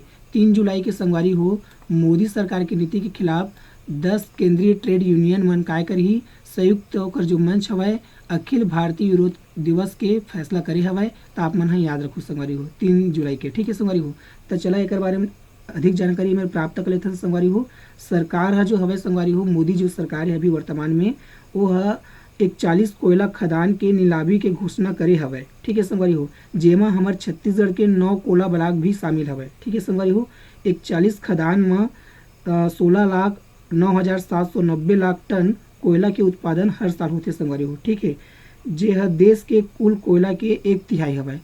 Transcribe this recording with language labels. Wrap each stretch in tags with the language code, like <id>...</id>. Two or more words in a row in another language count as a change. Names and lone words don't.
<hne>3 जुलाई के संगवारी हो मोदी सरकार की नीति के खिलाफ 10 केंद्रीय</hne> <en>trade union</en> <hne>मन काय करही संयुक्त होकर जो मंच हवय अखिल भारतीय विरोध दिवस के फैसला करे हवय। तो आप मन याद रखो संगवारी हो 3 जुलाई के, ठीक है संगवारी हो। तो चला एक बारे में अधिक जानकारी में प्राप्त कर लेते हैं संगवारी हो। सरकार है जो हवय संगवारी हो, मोदी जो सरकार है अभी वर्तमान में वो है 41 कोयला खदान के नीलामी के घोषणा करे हवय। ठीक है संगवारी हो, जेमा हमारे छत्तीसगढ़ के 9</hne> <en>coal block</en> <hne>भी शामिल हवय। ठीक है संगवारी हो, 41 खदान में 16,09,790 लाख टन कोयला के उत्पादन हर साल होते संगवारी हो। ठीक है, जे है देश के कुल कोयला के 1/3 हवय।</hne>